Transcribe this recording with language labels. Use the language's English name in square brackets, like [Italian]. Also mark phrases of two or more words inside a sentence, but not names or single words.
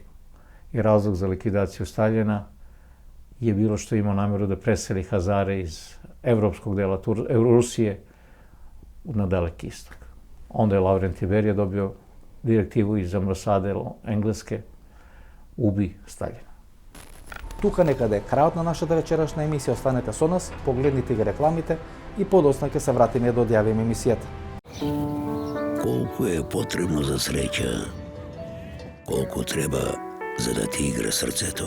[Serbian] I razlog za likvidaciju Staljina je bilo što imao namjeru da preseli Hazare iz evropskog dela Rusije na Daleki istok. Onda je Lavrentije Berija dobio direktivu iz ambasadero Engleske ubi Staljina. [Macedonian] Тука некаде е крајот на нашата вечерашна емисија. Останете со нас, погледнете ги рекламите и подоцна ќе се вратиме да одјавиме емисијата. Колку е потребно за среќа, колку треба за да ти игра срцето.